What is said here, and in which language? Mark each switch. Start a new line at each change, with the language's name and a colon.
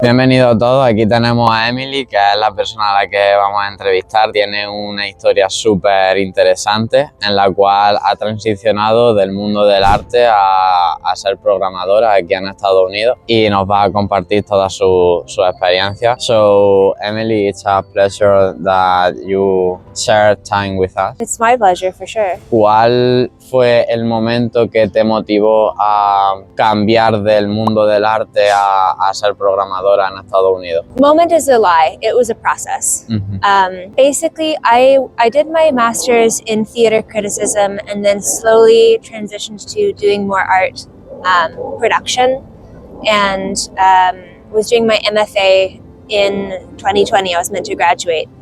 Spanish: Bienvenidos todos, aquí tenemos a Emily, que es la persona a la que vamos a entrevistar. Tiene una historia súper interesante en la cual ha transicionado del mundo del arte a ser programadora aquí en Estados Unidos y nos va a compartir toda su experiencia.
English: So, Emily, it's a pleasure that you share time with us. It's my pleasure, for sure.
Spanish: ¿Cuál fue el momento que te motivó a cambiar del mundo del arte a ser programadora en Estados Unidos?
English: Moment is a lie. It was a process. Basically, I did my master's in theater criticism and then slowly transitioned to doing more art production, and was doing my MFA in 2020. I was meant to graduate.